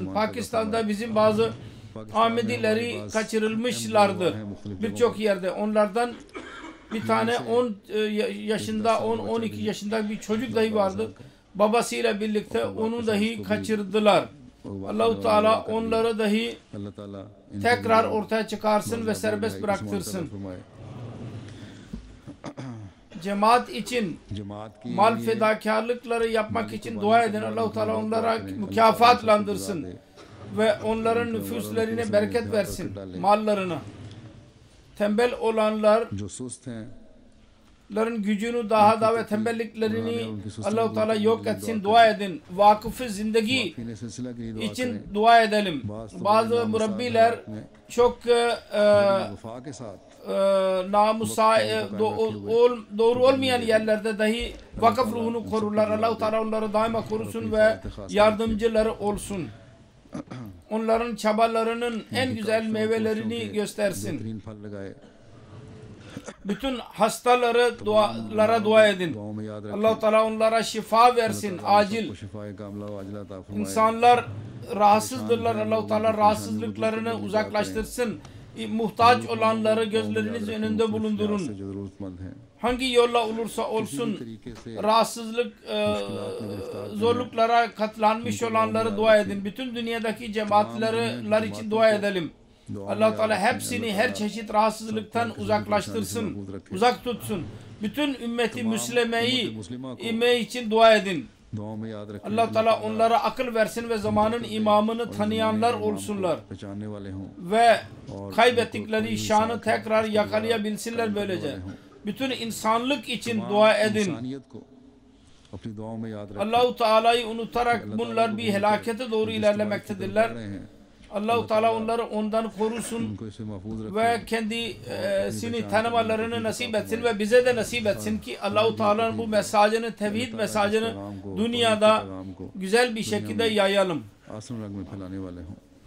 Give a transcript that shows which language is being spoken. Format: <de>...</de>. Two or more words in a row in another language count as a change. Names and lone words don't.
<tr>Pakistan'da bizim bazı Ahmedileri kaçırılmışlardır. Birçok yerde. Onlardan bir tane 10 yaşında, 10-12 yaşında bir çocuk dahi vardı. Babasıyla birlikte onu dahi kaçırdılar. Allah-u Teala onları dahi</tr> <ur>اللہ تعالیٰ</ur> <tr>tekrar ortaya çıkarsın ve serbest bıraktırsın. Cemaat için</tr> <ur>جماعت کی</ur> <tr>mal fedakarlıkları yapmak için dua edin. Allah-u Teala onlara mükafatlandırsın ve onların nüfuslerine bereket versin, mallarına. Tembel olanlar</tr> <ur>جو سست ہیں</ur> <tr>gücünü daha da ve tembelliklerini Allah-u Teala yok etsin. Dua edin. Vakıf-ı zindagi</tr> <ur>نے سلسلہ کے لیے دعا</ur> <tr>için dua edelim. Bazı murabbiler çok</tr> <ur>وفا کے ساتھ</ur> <tr>doğru olmayan yerlerde dahi vakıf ruhunu korurlar. Allah-u Teala onları daima korusun ve yardımcıları olsun. Onların çabalarının en güzel meyvelerini göstersin.</tr> <ur>بہترین پھل لگائے</ur> <tr>Bütün hastalara dua edin.</tr> <ur>دعاؤں میں یاد رکھیں</ur> <tr>Allah-u Teala onlara şifa versin acil.</tr> <ur>شفائے کاملہ و عاجلہ عطا فرمائے</ur> <tr>İnsanlar rahatsızdırlar. Allah-u Teala rahatsızlıklarını uzaklaştırsın. Muhtaç olanları gözleriniz önünde bulundurun.</tr> <ur>جو ضرورت مند ہیں</ur> <tr>Hangi yolla olursa olsun</tr> <ur>طریقے سے</ur> <tr>rahatsızlık, zorluklara katlanmış olanları dua edin. Bütün dünyadaki cemaatler için dua edelim. Allah-u Teala hepsini her çeşit rahatsızlıktan uzaklaştırsın, uzak tutsun. Bütün ümmeti Müslümeyi için dua edin.</tr> <ur>دعاؤں میں یاد رکھیں</ur> <tr>Allah-u Teala onlara akıl versin ve zamanın imamını tanıyanlar olsunlar.</tr> <ur>پہچاننے والے ہوں</ur> <tr>Ve kaybettikleri şanı tekrar yakalayabilsinler böylece. Bütün insanlık için dua edin.</tr> <ur>انسانیت کو اپنی دعاؤں میں یاد رکھیں</ur> <tr>Allah-u Teala'yı unutarak bunlar bir helakete doğru ilerlemektedirler. Allah-u Teala onları ondan korusun</tr> <ur>ان کو اسے محفوظ رکھیں</ur> <tr>ve kendisini tanımalarını nasip etsin ve bize de nasip etsin ki Allah-u Teala'nın bu mesajını, tevhid mesajını dünyada güzel bir şekilde yayalım.</tr> <ur>احسن رنگ میں پھیلانے والے ہوں</ur>